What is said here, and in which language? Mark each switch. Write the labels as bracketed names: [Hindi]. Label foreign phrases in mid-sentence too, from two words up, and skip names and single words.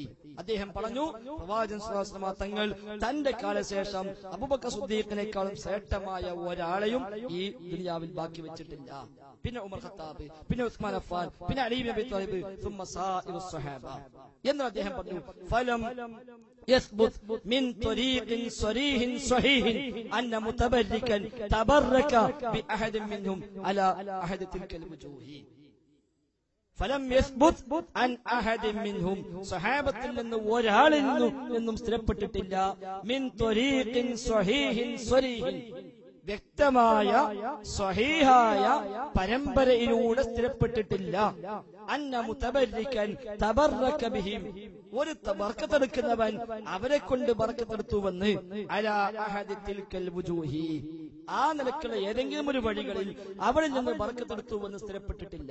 [Malayalam] അദ്ദേഹം പറഞ്ഞു, പ്രവാചകൻ [Arabic] صلى الله عليه وسلم [Malayalam] തങ്ങൾ തന്റെ കാലശേഷം അബൂബക്കർ സിദ്ദീഖിനേക്കാളും ശ്രേഷ്ഠമായ ഒരാളെയും ഈ ദുനിയാവിൽ ബാക്കി വെച്ചിട്ടില്ല. പിന്നെ ഉമർ ഖത്താബ്, പിന്നെ ഉസ്മാൻ അഫ്ഫാൻ, പിന്നെ അലി ഇബ്നു അബി ത്വാലിബ്, [Arabic] ثم سائر الصحابة [Malayalam] എന്ന് അദ്ദേഹം പറഞ്ഞു. [Arabic] ഫലം يثبت من طريق صريح صحيح أن متبركا تبرك بأحد منهم على أحد تلك الوجوه. فلم يثبت عن أحد منهم صحابة لأنه [Malayalam] ഒരാളിൽ നിന്നും സ്ഥിരപ്പെട്ടിട്ടില്ല [Arabic] من طريق صحيح صريح [Malayalam] വ്യക്തമായ സ്വഹീഹായ പരമ്പരയിലൂടെ സ്ഥിരപ്പെട്ടിട്ടില്ല. [Arabic] أن متبركا تبرك بهم, [Malayalam] ഒരു ബർക്കത്തെടുക്കുന്നവൻ അവരെ കൊണ്ട് ബർക്കത്തെടുത്തുവെന്ന് [Arabic] على أحد تلك الوجوه, [Malayalam] ആ നിലക്കുള്ള ഏതെങ്കിലും ഒരു വഴികളിൽ അവരിൽ നിന്ന് ബർക്കത്തെടുത്തുവെന്ന് സ്ഥിരപ്പെട്ടിട്ടില്ല.